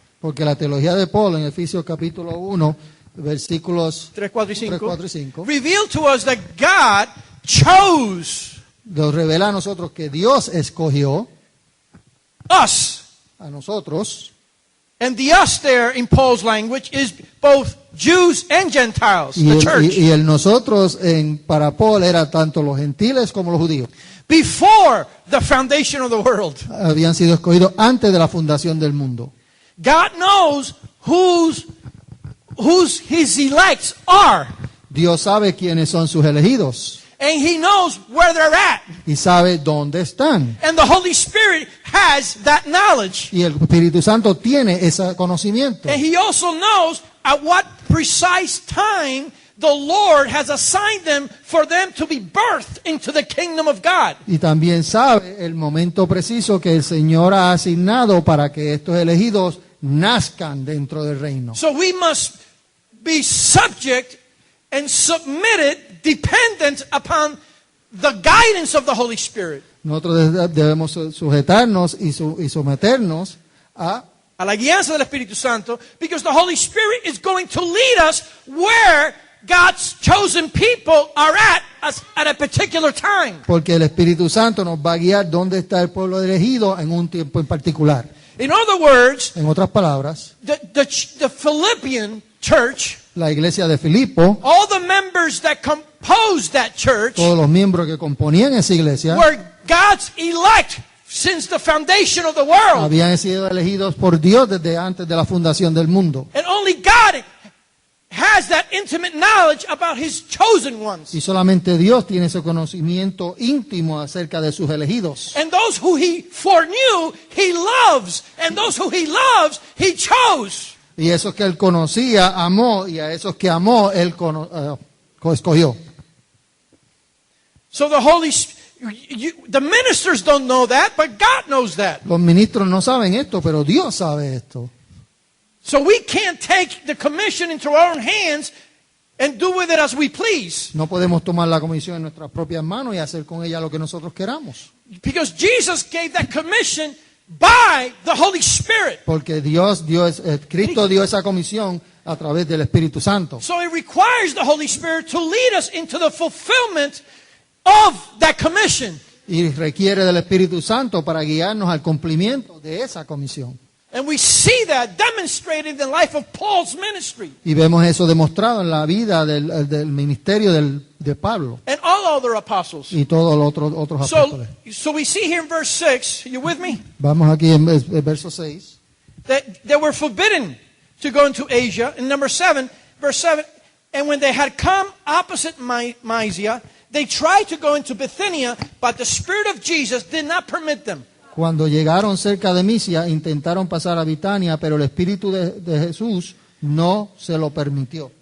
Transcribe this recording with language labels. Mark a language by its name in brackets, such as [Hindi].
[Spanish] Porque la teología de Paul en Efesios capítulo 1, versículos 3, 4 y 5. 3, 4 y 5, [English] reveal to us that God chose [Spanish] nos revela a nosotros que Dios escogió [English] us. [Spanish] a nosotros. [English] And the us there in Paul's language is both Jews and Gentiles, [Spanish] Y [English] the [Spanish] el, [English] church. [Spanish] y el nosotros para Paul era tanto los gentiles como los judíos. [English] Before the foundation of the world. [Spanish] Habían sido escogidos antes de la fundación del mundo. [English] God knows who's his elects are. [Spanish] Dios sabe quiénes son sus elegidos [English] And he knows where they're at. [Spanish] y sabe dónde están. [English] And the Holy Spirit has that knowledge. [Spanish] Y el Espíritu Santo tiene ese conocimiento. [English] And he also knows at what precise time the Lord has assigned them for them to be birthed into the kingdom of God. [Spanish] Y también sabe el momento preciso que el Señor ha asignado para que estos elegidos nazcan dentro del reino. [English] So we must be subject and submitted, dependent upon the guidance of the Holy Spirit. [Spanish] Nosotros debemos sujetarnos y someternos a la guianza del Espíritu Santo, [English] because the Holy Spirit is going to lead us where God's chosen people are at a particular time. [Spanish] Porque el Espíritu Santo nos va a guiar dónde está el pueblo elegido en un tiempo en particular. [English] In other words, [Spanish] En otras palabras, [English] the Philippian church, [Spanish] la iglesia de Filipo, [English] all the members that composed that church, [Spanish] todos los miembros que componían esa iglesia, [English] were God's elect since the foundation of the world. [Spanish] habían sido elegidos por Dios desde antes de la fundación del mundo. [English] And only God has that intimate knowledge about his chosen ones. [Spanish] Y solamente Dios tiene ese conocimiento íntimo acerca de sus elegidos. [English] And those who he foreknew, he loves. And those who he loves, he chose. [Spanish] Y esos que él conocía, amó, y a esos que amó, él escogió. [English] So the ministers don't know that, but God knows that. [Spanish] Los ministros no saben esto, pero Dios sabe esto. [English] So we can't take the commission into our own hands and do with it as we please. [Spanish] No podemos tomar la comisión en nuestras propias manos y hacer con ella lo que nosotros queramos. [English] Because Jesus gave that commission by the Holy Spirit. [Spanish] Porque Cristo dio esa comisión a través del Espíritu Santo. [English] So it requires the Holy Spirit to lead us into the fulfillment of that commission. [Spanish] Y requiere del Espíritu Santo para guiarnos al cumplimiento de esa comisión. [English] And we see that demonstrated in the life of Paul's ministry [Spanish] Y vemos eso demostrado en la vida del ministerio de Pablo [English] and all other apostles. [Spanish] y todos los otros apóstoles. [English] So we see here in verse 6, you with me? [Spanish] Vamos aquí en el verso 6. [English] That they were forbidden to go into Asia. In number 7, verse 7, and when they had come opposite Mysia, they tried to go into Bithynia, but the Spirit of Jesus did not permit them. [Spanish] Cuando llegaron cerca de Misia, intentaron pasar a Bitania, pero el Espíritu de Jesús no se lo permitió.